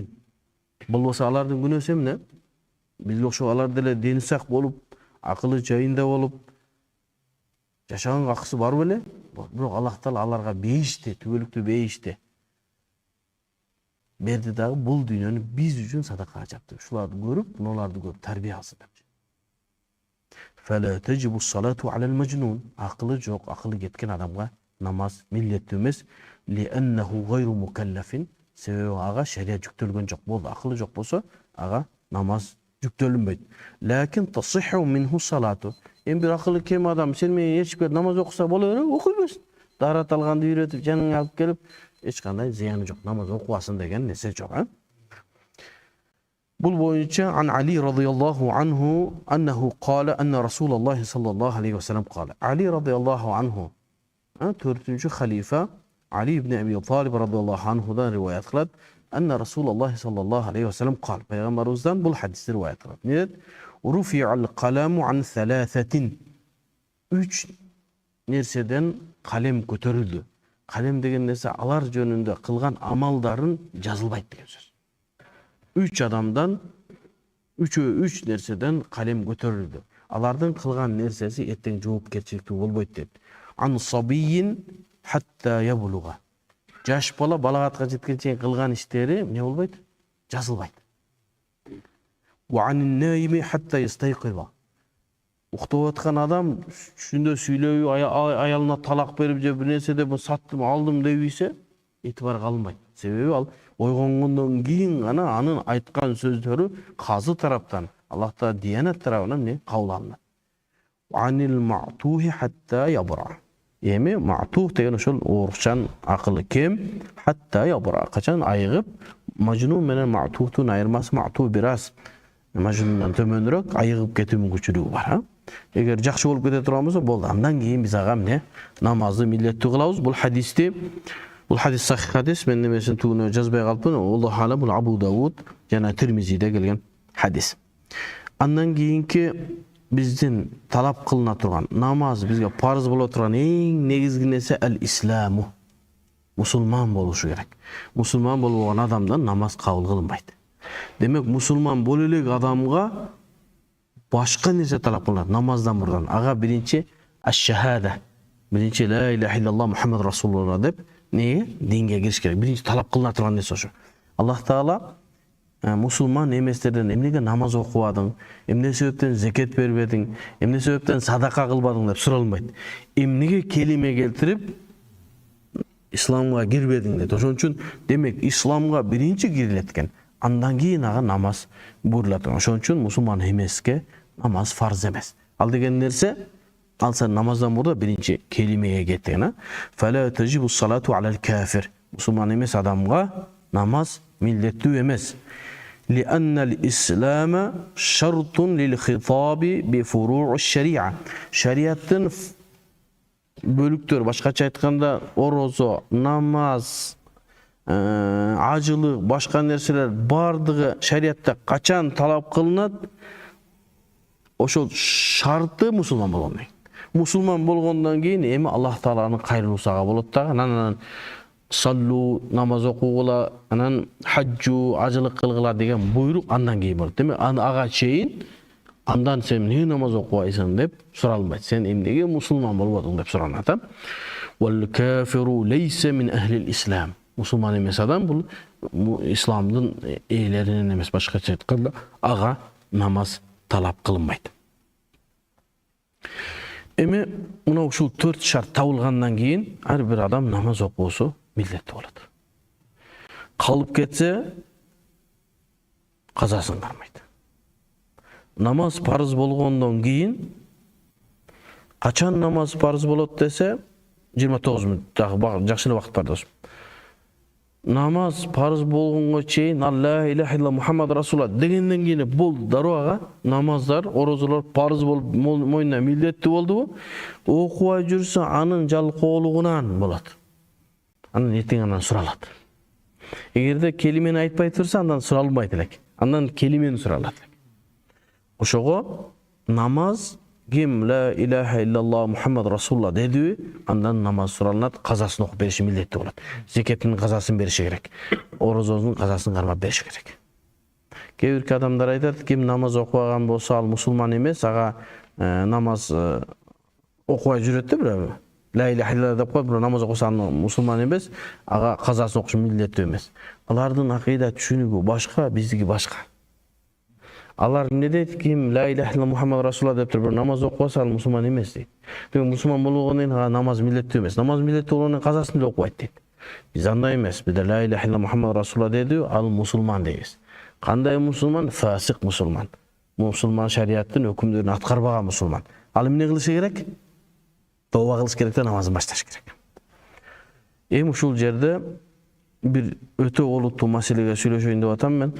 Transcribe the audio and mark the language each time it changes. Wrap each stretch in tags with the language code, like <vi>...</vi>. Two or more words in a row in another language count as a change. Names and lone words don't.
<ky>Болбосо алардын күнөөсү эмне? Биз ошо алар деле дени сак болуп, акылы жайында болуп, жашаганга акысы бар беле? Бирок Аллах Таала аларга бейишти, түбөлүктүү бейишти. Берди дагы бул дүйнөнү биз үчүн садакага чапты. Ушуларды көрүп, мунуларды көрүп тарбия алсын деп.</ky> <ar>فلا تجب الصلاة على المجنون.</ar> <ky>Акылы жок, акылы кеткен адамга намаз милдеттүү эмес.</ky> <ar>لأنه غير مكلف.</ar> <ky>Себеби ага шарият жүктөлгөн жок. Болду, акылы жок болсо, ага намаз жүктөлүнбөйт.</ky> <ar>لكن تصح منه الصلاة.</ar> <ky>Эми бир акылы кем адам сен менен ээрчип намаз окуса боло береби? Окуй берсин. Дарат алганды үйрөтүп, жаныңа алып келип, эч кандай зыяны жок. Намаз окубасын деген нерсе жок, Бул боюнча</ky> <ar>عن علي رضي الله عنه أنه قال أن رسول الله صلى الله عليه وسلم قال.</ar> <ky>Ali</ky> <ar>رضي الله عنه</ar> <ky>4-чү халифа Али ибн Абу Талиб</ky> <ar>رضي الله عنه</ar> <ky>риваят кылат.</ky> <ar>أن رسول الله صلى الله عليه وسلم قال.</ar> <ky>Пайгамбарыбыздан бул хадиси риваят кылат. Ne dedi?</ky> <ar>رفع القلم عن ثلاثة.</ar> <ky>3 nerseden kalem көтөрүлдү. Kalem деген нерсе алар жөнүндө кылган амалдарын жазылбайт деген сөз. 3 адамдан 3 нерседен kalem көтөрүлдү. Алардын кылган нерсеси эртең жоопкерчиликтүү болбойт деп.</ky> <ar>عن الصبي حتى يبلغ.</ar> <ky>Жаш бала балагатка жеткенче кылган иштери эмне болбойт? Жазылбайт.</ky> <ar>وعن النائم حتى يستيقظ.</ar> <ky>Уктап аткан адам түшүндө сүйлөбү, аялына талак берип же бир нерседе саттым, алдым дебисе, этибар калынбайт. Себеби ал ойгонгондон кийин гана анын айткан сөздөрү казы тараптан, Аллах Таала диянат тарабынан эмне кабыл алынат.</ky> <ar>عن المعتوه حتى يبرأ.</ar> <ky>Эми мa'tuh деген ошол орусчан акылы кем</ky> <ar>حتى يبرأ.</ar> <ky>Качан айыгып, majnun менен ma'tuhtун айырмасы ma'tuh бираз majnunдан төмөнүрөөк айыгып кетүү мүмкүнчүлүгү бар. Эгер жакшы болуп кете турган болсо, болду. Андан кийин биз ага эмне намазды милдеттүү кылабыз. Бул хадис сахих хадис, мен немесин тугуна жазбай калыпмын. Аллах таала бул Абу Дауд жана Тирмизиде келген хадис. Андан кийинки биздин талап кылына турган намаз, бизге парыз боло турган эң негизги нерсе ал-исламу. Мусулман болушу керек. Мусулман болбогон адамдан намаз кабыл кылынбайт. Демек, мусулман боло элек адамга башка нерсе талап кылынат намаздан мурдан. Ага биринчи аш-шахада. Биринчи</ky> <ar>لا إله إلا الله محمد رسول الله</ar> <ky>деп динге кириш керек. Биринчи талап кылына турган нерсе ошо. Аллах Таала мусулман эместерден эмнеге намаз окубадың, эмне себептен закет бербедиң, эмне себептен садака кылбадың деп суралынбайт. Эмнеге келиме келтирип исламга кирбедиң дейт. Ошон үчүн демек исламга биринчи кирилет экен. Андан кийин ага намаз буйрулат. Ошон үчүн мусулман эмеске намаз фарз эмес. Ал деген нерсе алса намаздан мурда биринчи келимеге кеткен.</ky> <ar>فلا تجب الصلاة على الكافر.</ar> <ky>Мусулман эмес адамга намаз милдеттүү эмес.</ky> <ar>لأن الإسلام شرط للخطاب بفروع الشريعة.</ar> <ky>Шариаттын бөлүктөр, башкача айтканда, орозо, намаз, ажылык, башка нерселер бардыгы шариатта качан талап кылынат? Ошол шарты мусулман болгондон кийин. Мусулман болгондон кийин эми Аллах Тааланын кайрылуусу ага болот дагы. Анан саллу, намаз окугула, анан хаджу, ажылык кылгыла деген буйрук андан кийин болот. Демек ага чейин андан сен эмне намаз окубайсың деп суралынбайт. Сен эмнеге мусулман болбодуң деп суранат.</ky> <ar>والكافر ليس من أهل الإسلام.</ar> <ky>Мусулман эмес адам бул исламдын ээлеринен эмес, башкача айтканда ага намаз талап кылынбайт. Эми мына ушул 4 шарт табылгандан кийин ар бир адам намаз окуусу милдеттүү болот. Калып кетсе казасын кармайт. намаз парыз болгондон кийин качан намаз парыз болот десе 29 мүнөт дагы жакшы эле убакыт бар досум. Намаз парыз болгонго чейин</ky> <ar>لا إله إلا محمد رسول الله</ar> <ky>дегенден кийин болду даруага намаздар, орозолор парыз болуп мойнуна милдеттүү болдубу? Окубай жүрсө анын жалкоолугунан болот. Анан эртең андан суралат. Эгерде келимени айтпай турса андан суралбайт элек. Андан келимени суралат. Ошого намаз ким</ky> <ar>لا إله إلا الله محمد رسول الله</ar> <ky>деди, андан намаз суралынат, казасын окуп бериши милдеттүү болот. Зекеттин казасын бериши керек. Орозонун казасын кармап бериши керек. Кээ бир адамдар айтат, ким намаз окубаган болсо ал мусулман эмес, ага намаз окубай жүрөт да бирок.</ky> <ar>لا إله إلا الله</ar> <ky>деп коюп, бирок намаз окуса мусулман эмес, ага казасын окуш милдеттүү эмес. Алардын акыйда түшүнүгү башка, биздики башка. Алар эмне дейт? Ким</ky> <ar>لا إله إلا محمد رسول الله</ar> <ky>деп туруп намаз окубаса ал мусулман эмес дейт. Бирок мусулман болгондон кийин намаз милдеттүү эмес. Намаз милдеттүү болгондон казасын деле окубайт дейт. Биз андай эмес. Бизде</ky> <ar>لا إله إلا محمد رسول الله</ar> <ky>деди, ал мусулман дейбиз. Кандай мусулман? Фасик мусулман. Мусулман шариаттын өкүмдөрүн аткарбаган мусулман. Ал эмне кылышы керек? Тооба кылыш керек да намазын башташ керек. Эми ушул жерде бир өтө олуттуу маселеге сүйлөшөйүн деп атам мен.</ky>